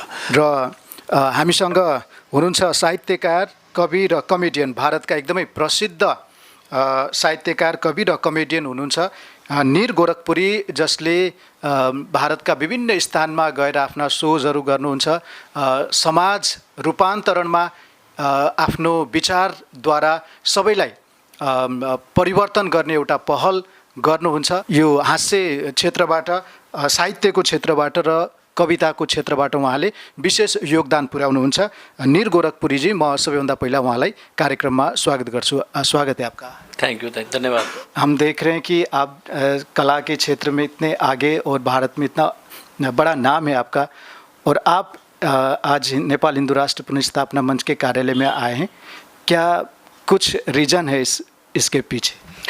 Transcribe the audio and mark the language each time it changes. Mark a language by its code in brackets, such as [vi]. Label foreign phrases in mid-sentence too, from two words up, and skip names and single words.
[ne] र हामीसँग हुनुहुन्छ साहित्यकार, कवि र कमेडियन, भारतका एकदमै प्रसिद्ध साहित्यकार, कवि र कमेडियन हुनुहुन्छ निर गोरखपुरी, जसले भारतका विभिन्न स्थानमा गएर आफ्ना सोजहरू गर्नुहुन्छ, समाज रूपान्तरणमा आफ्नो विचारद्वारा सबैलाई परिवर्तन गर्ने एउटा पहल गर्नुहुन्छ। यो हास्य क्षेत्रबाट, साहित्यको क्षेत्रबाट र कविताको क्षेत्रबाट उहाँले विशेष योगदान पुर्याउनुहुन्छ। निर गोरखपुरीजी, म सबैभन्दा पहिला उहाँलाई कार्यक्रममा स्वागत गर्छु। [hi] स्वागत है आपका। [en] thank you, धन्यवाद। [hi] हम देख रहे हैं कि आप कला के क्षेत्र में इतने आगे और भारत में इतना बड़ा नाम है आपका, और आप आज नेपाल हिंदू राष्ट्र पुनर्स्थापना मंच के कार्यालय में आए हैं। क्या कुछ रीज़न है इसके पीछे?